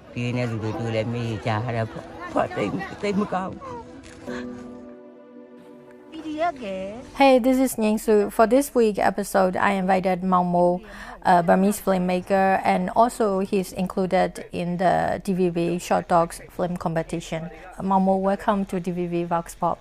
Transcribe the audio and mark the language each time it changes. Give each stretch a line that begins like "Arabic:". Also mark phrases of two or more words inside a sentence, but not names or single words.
Burmese: ပြေးနေသူတို့လည်းမေးကြရတာပေါ့တိတ်မကောင်း
English: Hey, this is Nyingsu. For this week episode, I invited Maung Moe, a Burmese filmmaker, and also he's included in the DVB Short Docs film competition. Maung Moe, welcome to DVB Vox Pop.